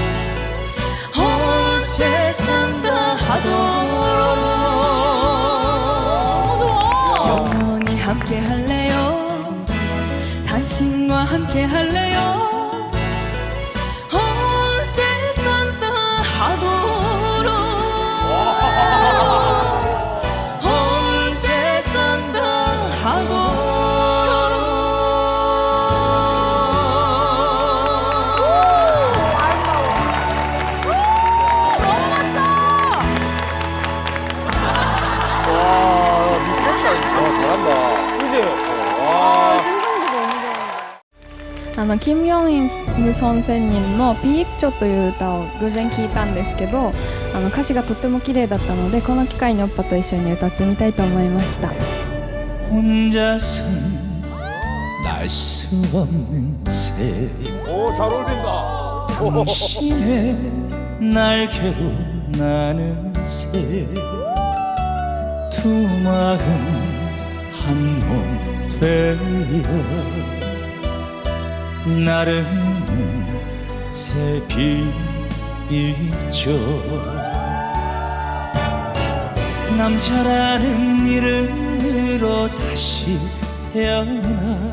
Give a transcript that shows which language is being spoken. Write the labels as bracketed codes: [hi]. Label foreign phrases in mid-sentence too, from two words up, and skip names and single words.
[ko] 온 세상 다 하도록 영원히 함께 할래요 당신과 함께 할래요 온 세상 다 하도록 온 세상 다 하도록 와, 미쳤다. 잘한다. 그지? 와. [ja] キム・ヨンイム先生の「ピークチョ」という歌を偶然聞いたんですけど歌詞がとっても綺麗だったのでこの機会にオッパと一緒に歌ってみたいと思いました [ko] 혼자서는 날 수 없는 새 오, 잘 어울린다. 당신의 날개로 나는 새 두 마음 한 몸 되어 나르는 새빛이죠 남자라는 이름으로 다시 태어나